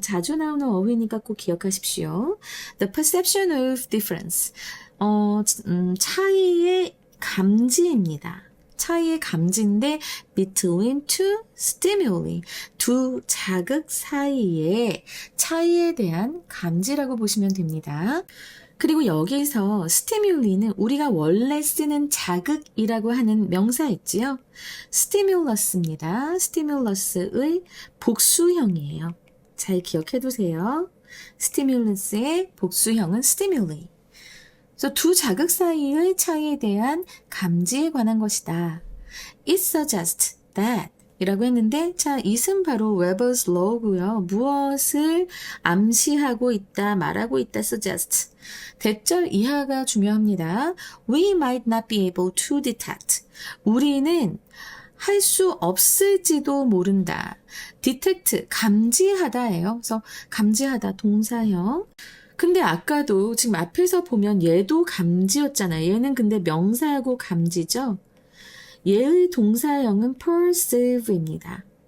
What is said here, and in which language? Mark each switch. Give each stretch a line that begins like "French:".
Korean: 자주 나오는 어휘니까 꼭 기억하십시오.
English: The perception of difference,
Korean: 차이의 감지입니다. 차이의 감지인데
English: between two stimuli,
Korean: 두 자극 사이의 차이에 대한 감지라고 보시면 됩니다. 그리고 여기서 스티뮬리는 우리가 원래 쓰는 자극이라고 하는 명사 있지요? 스티뮬러스입니다. 스티뮬러스의 복수형이에요. 잘 기억해 두세요. 스티뮬러스의 복수형은 스티뮬리. 그래서 두 자극 사이의 차이에 대한 감지에 관한 것이다.
English: It suggests that
Korean: 이라고 했는데, 자, 이은 바로 Weber's Law고요. 무엇을 암시하고 있다, 말하고 있다, suggest. 대절 이하가 중요합니다.
English: We might not be able to detect.
Korean: 우리는 할 수 없을지도 모른다. detect, 감지하다예요. 그래서 감지하다, 동사형. 근데 아까도 지금 앞에서 보면 얘도 감지였잖아요. 얘는 근데 명사하고 감지죠. 얘의 동사형은 perceive입니다.